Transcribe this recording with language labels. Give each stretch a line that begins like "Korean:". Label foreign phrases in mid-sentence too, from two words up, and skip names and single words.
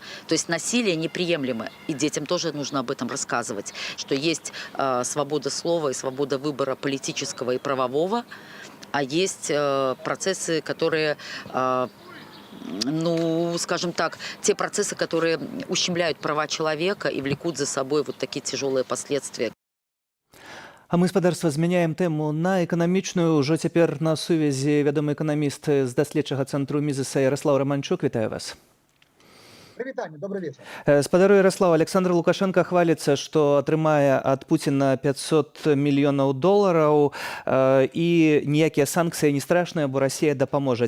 Russian: То есть насилие неприемлемо, и детям тоже нужно об этом рассказывать, что есть свобода слова и свобода выбора политического и правового, а есть процессы, которые, ну, скажем так, те процессы, которые ущемляют права человека и влекут за собой вот такие тяжелые последствия.
Belarusian: А мы, спадарства, змяняем тэму на эканамічную. Ужо цяпер на сувязі вядомы эканаміст з даследчага цэнтру Мізеса Ярослав Романчук. Вітаю вас.
Russian: Привітання, добрый вечер.
Belarusian: Спадару Ярослав, Александр Лукашенко хваліцца, што атрымае ад Пуціна 500 мільёнаў долараў і ніякія санкцыі не страшныя, бо Расія дапаможа.